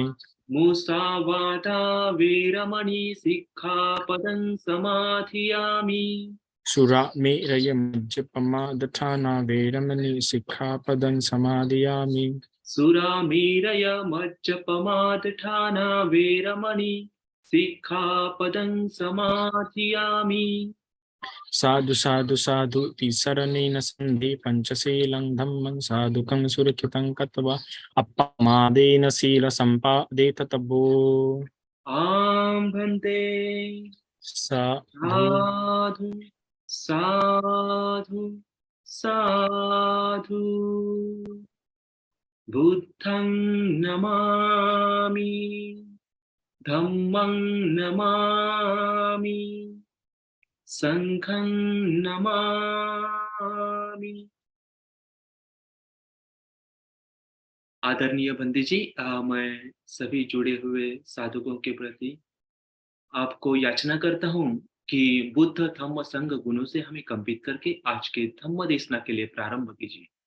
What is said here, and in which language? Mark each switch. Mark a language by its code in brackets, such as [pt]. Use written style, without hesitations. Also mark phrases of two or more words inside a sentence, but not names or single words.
[pi] मुसावादा वेरमणि सिक्खापदं समाधियामि। सुरामेरयमज्जपमादठाना वीरमणि सिक्खापदं समादयामि। सुरामेरय मज्जपमादठाना वेरमणि सिक्खापदं समाधियामि। साधु साधु साधु तिसरणेन सन्धि पंचशीलं धम्मं साधुकं सुरक्षितं कृत्वा अपमादेन शीलसम्पादे ततभो। आं भन्ते। साधु साधु साधु साधु। बुद्धं नमामि, धम्मं नमामि, संघं नमामि। [hi] आदरणीय बंदी जी, मैं सभी जुड़े हुए साधुओं के प्रति आपको याचना करता हूँ कि बुद्ध धम्म संघ गुणों से हमें कंपित करके आज के धम्म देशना के लिए प्रारंभ कीजिए।